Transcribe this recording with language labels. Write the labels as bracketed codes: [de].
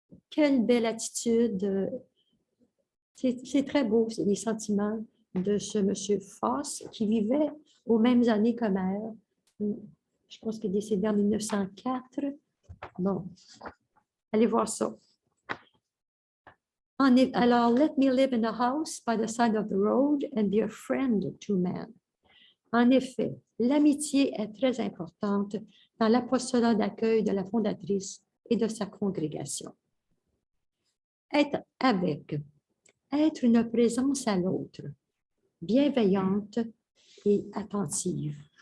[fr] Quelle belle attitude! C'est très beau, c'est les sentiments de ce monsieur Foss qui vivait aux mêmes années que Mère. Je pense qu'il est décédé en 1904. Bon, allez voir ça. Alors, [en] let me live in a house by the side of the road and be a friend to man. [fr] En effet, l'amitié est très importante dans l'apostolat d'accueil de la fondatrice et de sa congrégation. Être avec, être une présence à l'autre, bienveillante et attentive.